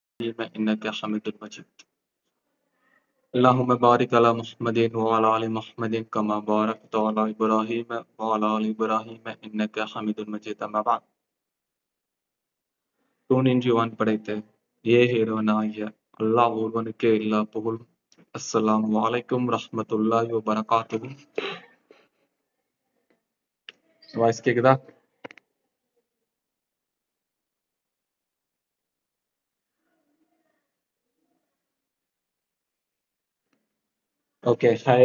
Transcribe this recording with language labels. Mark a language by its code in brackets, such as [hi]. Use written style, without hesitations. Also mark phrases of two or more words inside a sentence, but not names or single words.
[ar] إنك حميد مجيد. اللهم بارك على محمد وعلى آل محمد كما باركت على إبراهيم وعلى آل إبراهيم إنك حميد مجيد. أما بعد. [ta] தூணின்றி வான் படைத்த ஏக இறைவனாகிய அல்லாஹ் ஒருவனுக்கே எல்லா புகழும். [ar] السلام عليكم رحمة الله وبركاته. [ta] வாய்ஸ் கேக்குதா? [en] Okay, hi.